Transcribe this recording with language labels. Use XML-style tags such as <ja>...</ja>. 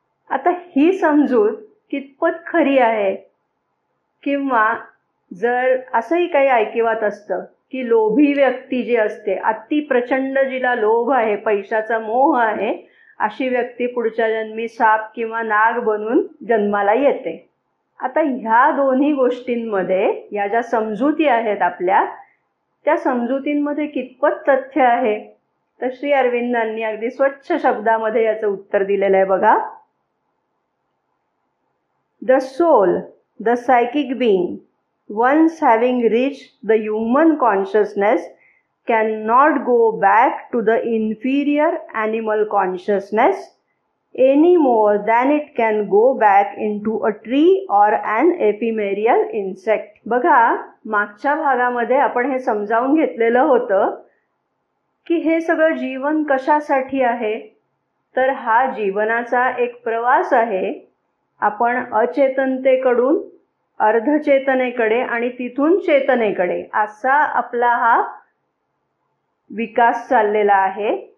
<mr>आता ही समजूत कितपत खरी आहे? किंवा जर असंही काही ऐकिवात असतं की लोभी व्यक्ती जी असते, अति प्रचंड जिला लोभ आहे, पैशाचा मोह आहे, अशी व्यक्ती पुढच्या जन्मी साप किंवा नाग बनून जन्माला येते. आता ह्या दोन्ही गोष्टींमध्ये या ज्या समजुती आहेत आपल्या, त्या समजुतींमध्ये कितपत तथ्य आहे? तर श्री अरविंदांनी अगदी स्वच्छ शब्दामध्ये याचं उत्तर दिलेलं आहे बघा.</mr> <en>The soul, the psychic being, once having reached the human consciousness, cannot go back to the inferior animal consciousness any more than it can go back into a tree or an ephemeral insect.</en> <mr>बघा, मागच्या भागामध्ये आपण हे समजावून घेतलेलं होतं की हे सगळं जीवन कशासाठी आहे. तर हा जीवनाचा एक प्रवास आहे. आपण अचेतनतेकडून अर्धचेतनेकडे आणि तिथून चेतनेकडे असा आपला हा विकास चाललेला आहे.</mr>